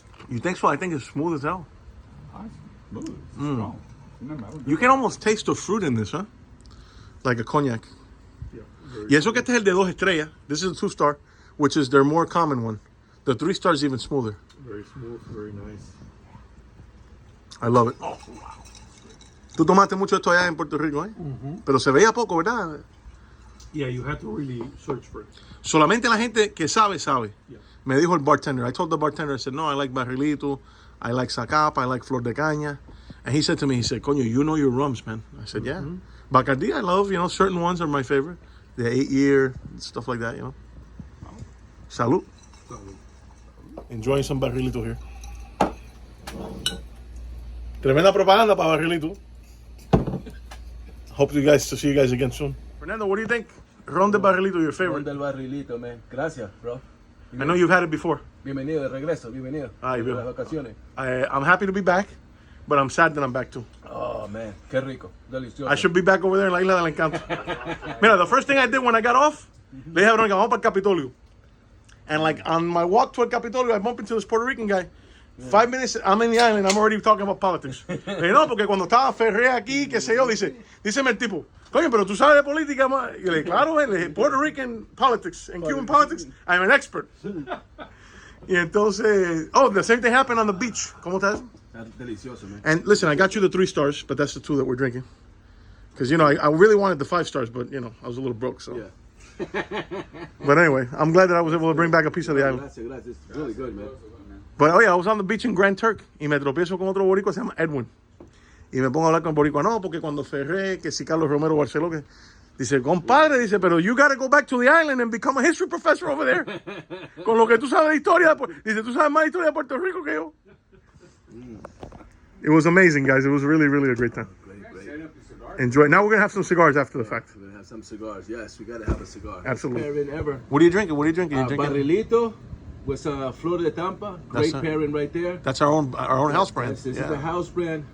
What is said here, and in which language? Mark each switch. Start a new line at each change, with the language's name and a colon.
English: You think so? I think it's smooth as hell. Smooth. Strong. You can almost taste the fruit in this, huh? Like a cognac. Yeah,
Spanish: Y eso que este es el de 2 estrellas.
English: This is a 2-star which is their more common one. The 3-star is even smoother. Very smooth, very nice. I love it.
Spanish: Tú tomaste mucho esto allá en Puerto Rico, ¿eh? Pero se veía poco, ¿verdad?
English: Yeah, you have to really search for it.
Spanish: Solamente la gente que sabe, sabe.
English: Yeah.
Spanish: Me dijo el bartender.
English: I told the bartender, I said, no, I like Barrilito, I like Zacapa, I like Flor de Caña. And he said to me, he said, coño, you know your rums, man. I said, yeah. Bacardi, I love, certain ones are my favorite. The 8-year, stuff like that, Salud. Enjoying some Barrilito here.
Spanish: Tremenda propaganda para Barrilito.
English: Hope to see you guys again soon. Fernando, what do you think? Ron de Barrilito, your favorite? Ron del Barrilito, man. Gracias, bro. I know you've had it before.
Spanish: Bienvenido de regreso, bienvenido. Ay, de las vacaciones.
English: I'm happy to be back, but I'm sad that I'm back too. Oh, man.
Spanish: Qué rico. Delicioso.
English: I should be back over there in la Isla del Encanto. Mira, the first thing I did when I got off,
Spanish: le dije, vamos para el Capitolio.
English: And like on my walk toward Capitolio, I bumped into this Puerto Rican guy. 5 minutes, I'm in the island, I'm already talking about politics.
Spanish: Le dije, no, porque cuando estaba Ferré aquí, qué sé yo, díceme el tipo, coño, pero tú sabes de política, ma. Y le dije, claro, le dije,
English: Puerto Rican politics and Cuban politics, I'm an expert.
Spanish: Y entonces,
English: the same thing happened on the beach.
Spanish: ¿Cómo estás? Delicioso, man.
English: And listen, I got you the 3 stars, but that's the 2 that we're drinking. Because, I really wanted the 5 stars, but, I was a little broke, so. Yeah. But anyway, I'm glad that I was able to bring back a piece of the island. Gracias. It's really good, man. But, I was on the beach in Grand Turk
Spanish: y me tropiezo con otro boricua, se llama Edwin. Y me pongo a hablar con el boricua, no, porque cuando Ferré, que si Carlos Romero Barceló, que dice, compadre, dice, pero
English: you gotta go back to the island and become a history professor over there.
Spanish: Con lo que tú sabes de historia, dice, tú sabes más historia de Puerto Rico que yo.
English: It was amazing, guys. It was really, really a great time. Great. Enjoy. Now we're going to have some cigars after the fact. We're going to have some cigars. Yes, we got to have a cigar. Absolutely. Best pairing ever. What are you drinking? You drinking? Barrilito with Flor de Tampa. Great pairing right there. That's our own house brand. Yes, this is the house brand.